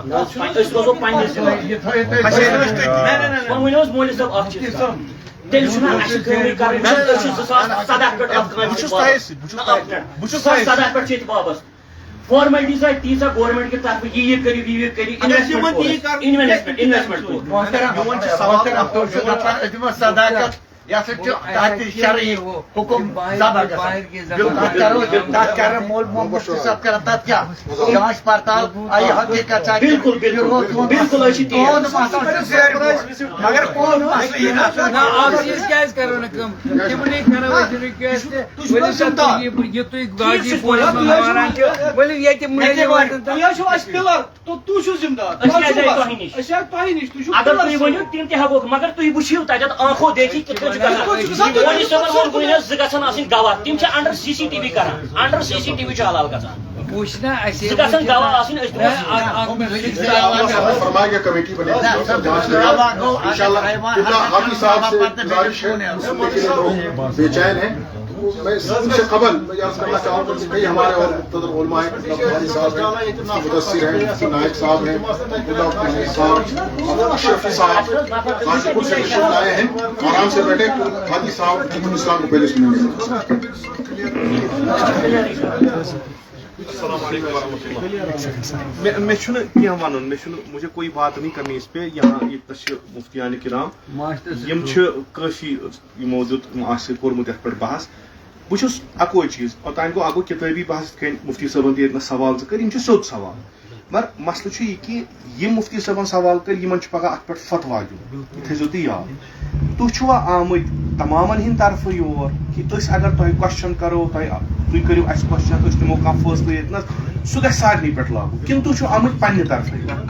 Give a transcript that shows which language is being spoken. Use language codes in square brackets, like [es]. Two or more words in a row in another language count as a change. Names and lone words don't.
[ks] أسۍ روزو پننِس وۄنۍ ؤنِو حظ مولوی صٲب اکھ چیٖز تیٚلہِ چھُنہ اَسہِ کٲمٕے کَرٕنۍ أسۍ چھِ 2017 پٮ۪ٹھ اَتھ کامہِ بہٕ چھُس تۄہے سۭتۍ 2017 پٮ۪ٹھ چھِ ییٚتہِ وابسطہٕ فارمیلٹیٖز آیہِ تیٖژاہ گورمنٹ کہِ طرفہٕ یہِ کٔرِو یہِ کٔرِو [ur] انویسٹمنٹ یہ شرعی حکم مول مفتی صاحب کران تک کیا جانچ پڑتال آئی حقیقت [ks] بالکل مگر کون اکھ چیٖز کیٛازِ کرو نہٕ کٲم تِمنٕے کرو أسۍ رِکویسٹ یہِ تُہۍ غازی پورس منٛز وَنان چھِ ؤلِو ییٚتہِ مٔلۍ واتن اگر تُہۍ ؤنِو تِم تہِ ہٮ۪کوکھ مگر تُہۍ وٕچھِو تتٮ۪تھ [ur] آنکھو دیکھی [ks] کِتھ کٔنۍ چھُ گژھان مولوی صٲبن ووٚن وٕنۍ حظ 2 گژھن آسٕنۍ گواہ تِم چھِ [en] under CCTV [ks] کران [en] under CCTV [ks] چھُ حلال گژھان وٕچھنا اَسہِ 2 گژھن گواہ آسٕنۍ أسۍ [ur] فرمائے گا کمیٹی بنے انشاءاللہ حافظ صاحب سے گزارش ہے سننے کے لیے لوگ بے چین ہیں میں اس سے قبل میں عرض کرنا چاہوں گا کہ کئی ہمارے اور مقتدر علماء ہیں قاضی صاحب ہیں مدثر ہیں نائب صاحب ہیں صاحب شفیع صاحب غازی پور سے تشریف لائے ہیں آرام سے بیٹھے قاضی صاحب حکم اسلام کو پہلے سنیں گے السلام علیکم ورحمۃ اللہ مجھے کوئی بات نہیں کرنی اس پہ یہاں مفتیان کرام کافی [ks] یمو دیت کورمت [ur] یتھ پہ بحث بہت [ks] اکوے چیز اوتان گو اگو کتابی بحث مفتی صٲبن تہِ ییٚتہِ سوال کر سیوٚد سوال مگر مسلہٕ چھُ یہِ کہِ یِم مفتی صٲبن سوال کر یِمن چھُ پگاہ اتھ پٮ۪ٹھ فتوا دیُن یہِ تھٲیزیو تُہۍ یاد تُہۍ چھُوا آمٕتۍ تمامن ہٕنٛدِ طرفہٕ یور کہِ أسۍ اگر تۄہہِ کوسچن کرو تُہۍ کٔرِو اَسہِ کوسچن أسۍ دِمو کانٛہہ فٲصلہٕ ییٚتنس سُہ گژھِ سارنٕے پٮ۪ٹھ لاگوٗ کِنہٕ تُہۍ چھِو آمٕتۍ پننہِ طرفہٕ